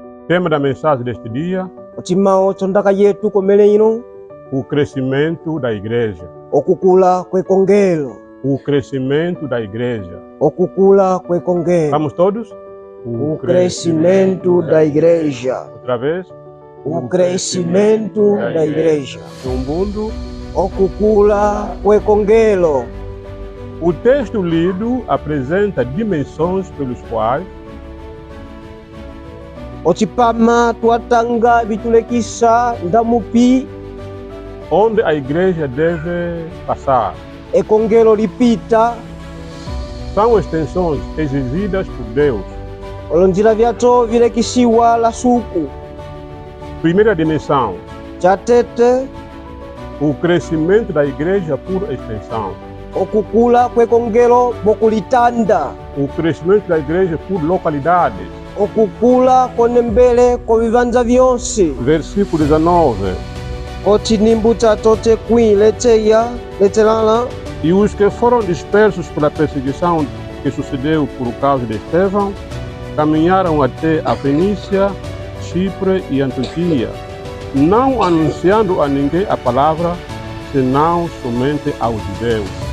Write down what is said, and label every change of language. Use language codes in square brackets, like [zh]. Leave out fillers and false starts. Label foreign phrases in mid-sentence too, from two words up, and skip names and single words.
[pt] tema da mensagem deste dia: [umb] Otimao chondaka yetu komele ino [pt] o crescimento da igreja. [umb] okukula kwekongelo. [pt] O crescimento da igreja. [umb] Okukula kwekongelo. [pt] Vamos todos? O crescimento da igreja. Outra vez. O crescimento da igreja. No mundo. [umb] Okukula kwekongelo. [pt] O texto lido apresenta dimensões pelos quais [umb] Otipama tuatanga bitulekisa ndamupi [pt] onde a igreja deve passar. [umb] Ekongelo lipita [pt] São extensões exigidas por Deus. [umb] olonjila vyato vilekisiwa la suku. [pt] Primeira dimensão: [umb] Chatete [pt] o crescimento da igreja por extensão. [umb] okukula kwekongelo bokulitanda. [pt] O crescimento da igreja por localidades. [umb] Okukula konembele kovivanza vyonse. [pt] Versículo 19. [umb] Otinimbu chatote kwi letelala. [pt] E os que foram dispersos pela perseguição que sucedeu por causa de Estevão, caminharam até a Fenícia, Chipre e Antioquia, não anunciando a ninguém a palavra, senão somente aos judeus.